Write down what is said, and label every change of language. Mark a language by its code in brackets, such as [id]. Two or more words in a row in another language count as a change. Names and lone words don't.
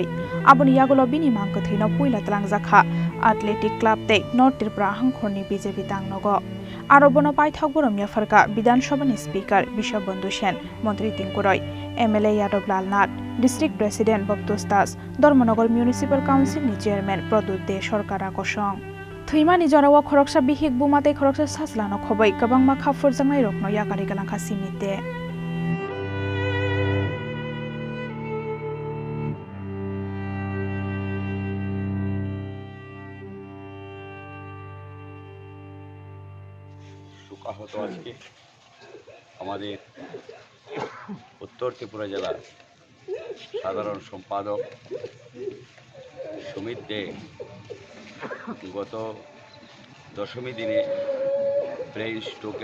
[trp] aboni yagulo bini mangkthai no puila talangjaka Athletic Club te North Tripura Hangkhorni BJP tangnogo arobono paithak borom yafarka Bidhan Sabha ni Speaker Bishop Bandhu Sen Mantri Tingkuroi MLA Yadav Lalnath [en] District President [trp] Baptos Das Dormonogar Municipal Council ni Chairman Pradut De Sarkara Kosong Thimani jorao khoroksa bihik bumate khoroksa saslano khobai kabangma khafur jangnai rokno Yakarwi galangkha Simit de [bn] শোকাহত আজকে আমাদের উত্তর ত্রিপুরা জেলার সাধারণ সম্পাদক সুমিত দে গত দশমী দিনে ব্রেইন স্ট্রোকে